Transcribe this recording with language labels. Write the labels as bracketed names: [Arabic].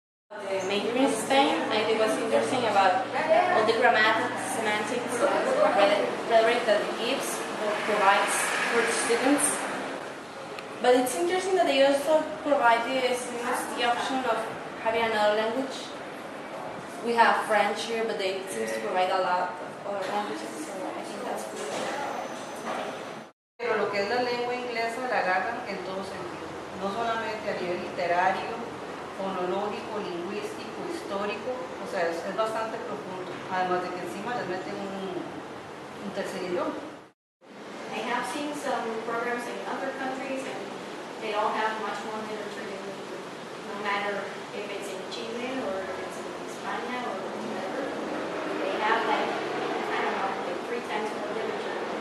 [English] The major in Spain, I think was interesting about all the grammatics, semantics, rhetoric that it gives or provides for the students. But it's interesting that they also provide the students the option of having another language. We have French here, but they seem to provide a lot of other languages, so I think that's good. [Spanish] Pero lo que es la lengua inglesa la agarran en todo sentido, no solamente a nivel literario, fonológico, lingüístico, histórico, o sea, es bastante profundo, además de que encima les meten un tercer idioma. [English] I have seen some programs in other countries, and they all have much more literature than we do, no matter if it's in Chile or if it's in España or whatever. They have like, I don't know, like 3 times more literature.